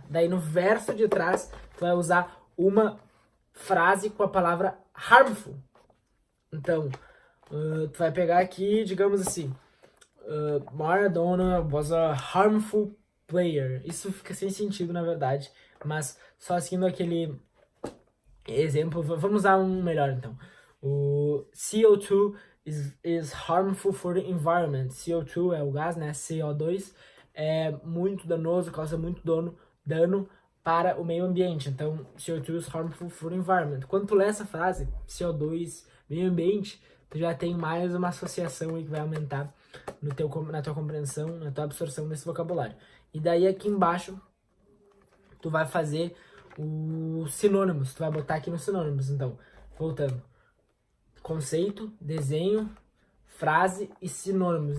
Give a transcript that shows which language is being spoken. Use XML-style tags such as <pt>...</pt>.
<pt>Daí no verso de trás, tu vai usar uma frase com a palavra harmful. Então, tu vai pegar aqui, digamos assim,</pt> <en>Maradona was a harmful player.</en> <pt>Isso fica sem sentido, na verdade, mas só seguindo aquele exemplo, vamos usar um melhor então.</pt> <en>O CO2 is harmful for the environment.</en> <pt>CO2 é o gás, né? CO2 é muito danoso, causa muito dano para o meio ambiente. Então,</pt> <en>CO2 is harmful for the environment.</en> <pt>Quando tu lê essa frase, CO2, meio ambiente, tu já tem mais uma associação aí que vai aumentar na tua compreensão, na tua absorção desse vocabulário. E daí aqui embaixo, tu vai fazer os sinônimos. Tu vai botar aqui nos sinônimos. Então, voltando. Conceito, desenho, frase e sinônimos.</pt>